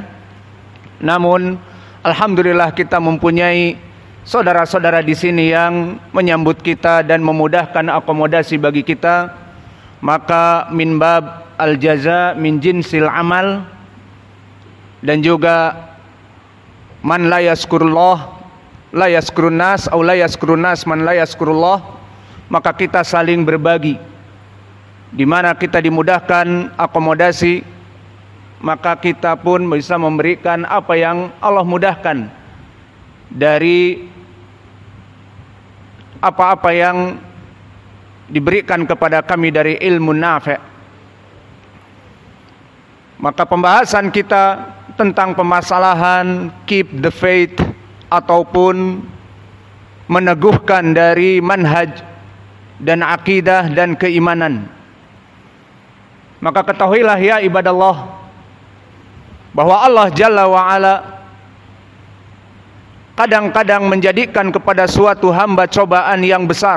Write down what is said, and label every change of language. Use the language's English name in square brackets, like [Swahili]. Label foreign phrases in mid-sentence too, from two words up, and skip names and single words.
[Indonesian] Namun alhamdulillah kita mempunyai saudara-saudara di sini yang menyambut kita dan memudahkan akomodasi bagi kita. [Arabic] Maka من باب الجزاء من جنس العمل, [Indonesian] dan juga [Arabic] من لا يشكر الله لا يشكر الناس atau لا يشكر الناس من لا يشكر الله, [Indonesian] maka kita saling berbagi. Di mana kita dimudahkan akomodasi, maka kita pun bisa memberikan apa yang Allah mudahkan dari apa-apa yang diberikan kepada kami dari ilmu nafi'. Maka pembahasan kita tentang permasalahan [English] keep the faith [Indonesian] ataupun meneguhkan dari manhaj dan akidah dan keimanan. Maka ketahuilah [Arabic] يا عباد الله, [Indonesian] bahwa Allah [Arabic] جل وعلا [Indonesian] kadang-kadang menjadikan kepada suatu hamba cobaan yang besar.